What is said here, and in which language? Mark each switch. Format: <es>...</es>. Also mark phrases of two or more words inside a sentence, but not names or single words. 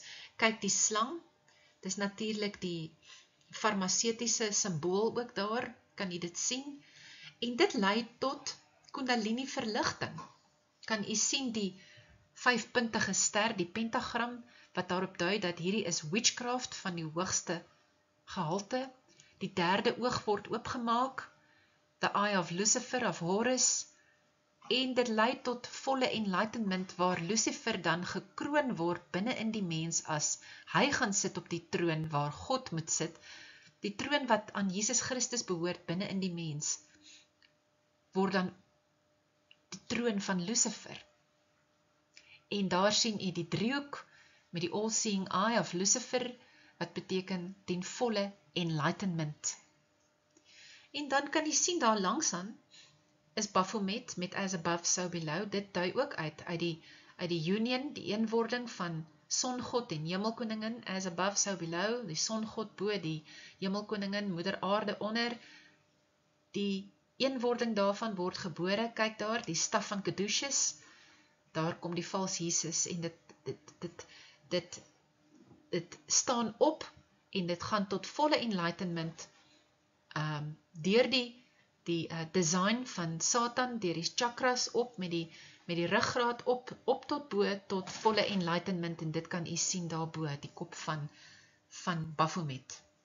<af>Kyk die slang, dis natuurlik die farmaseutiese symbool ook daar, kan jy dit sien, en dit lei tot Kundalini verligting. Kan jy sien die 5-puntige ster, die pentagram, wat daarop dui dat hierdie is witchcraft van die hoogste gehalte, die 3de oog word oopgemaak,</af> <en>the eye of Lucifer of Horus,</en> <af>en dit lei tot volle enlightenment, waar Lucifer dan gekroon word binne in die mens, as hy gaan sit op die troon waar God moet sit, die troon wat aan Jesus Christus behoort binne in die mens, word dan die troon van Lucifer. En daar sien jy die driehoek met die</af> <en>all-seeing eye of Lucifer,</en> <af>wat beteken ten volle enlightenment. En dan kan jy sien daar langsaan is Baphomet met</af> <en>as above, so below.</en> <af>Dit dui ook uit die union, die eenwording van songod en hemelkoningin,</af> <en>as above, so below,</en> <af>die songod bo, die hemelkoningin, moeder aarde onder, die eenwording daarvan word gebore, kyk daar, die staf van Caduceus, daar kom die vals Jesus, en dit staan op, en dit gaan tot volle enlightenment, deur die design van Satan, deur die chakras op, met die ruggraat op tot bo, tot volle enlightenment, en dit kan u sien daarbo, die kop van Baphomet.</af>